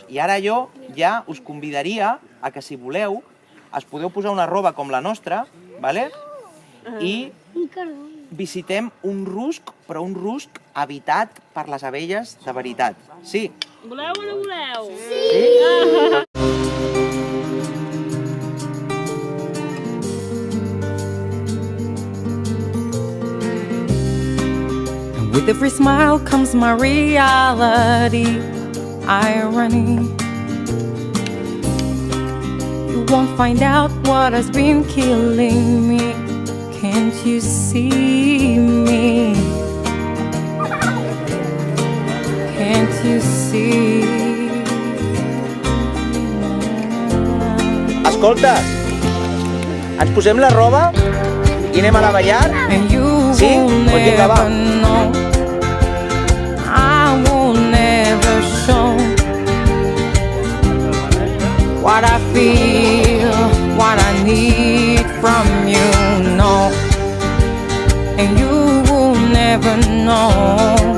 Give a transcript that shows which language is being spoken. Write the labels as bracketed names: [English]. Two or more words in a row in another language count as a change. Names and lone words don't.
[Catalan] I ara jo ja us convidaria a que, si voleu, es podeu posar una roba com la nostra, vale? I visitem un rusc, però un rusc habitat per les abelles de veritat. Sí? Voleu o no voleu? Sí? [English] With every smile comes my reality, irony. You won't find out what has been killing me. Can't you see me? Can't you see? [Catalan] Escolta, ens posem la roba i anem a la ballar? [English] And you [Catalan] Sí? [English] will [Catalan] Pues vinga, va. [English] never know. I will never show what I feel, what I need from you, no. And you will never know.